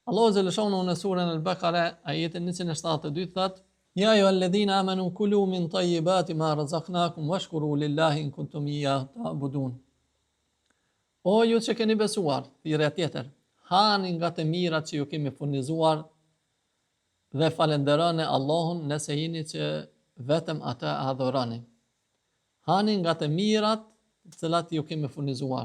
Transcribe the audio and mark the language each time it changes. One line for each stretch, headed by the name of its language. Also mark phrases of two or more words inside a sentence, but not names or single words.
Albanian: Allahu xhaleshonu në surën Al-Baqara, ajetin 172 thot:
Arabic: "يا أيها الذين آمنوا كلوا من طيبات ما رزقناكم واشكروا لله إن كنتم إياه تعبدون."
Albanian: O ju që keni besuar, thirrja tjetër, hani nga të mirat që ju kemi furnizuar dhe falenderoni Allahun nëse jeni që vetëm ata adhuroni. Hani nga të mirat të cilat ju kemi furnizuar.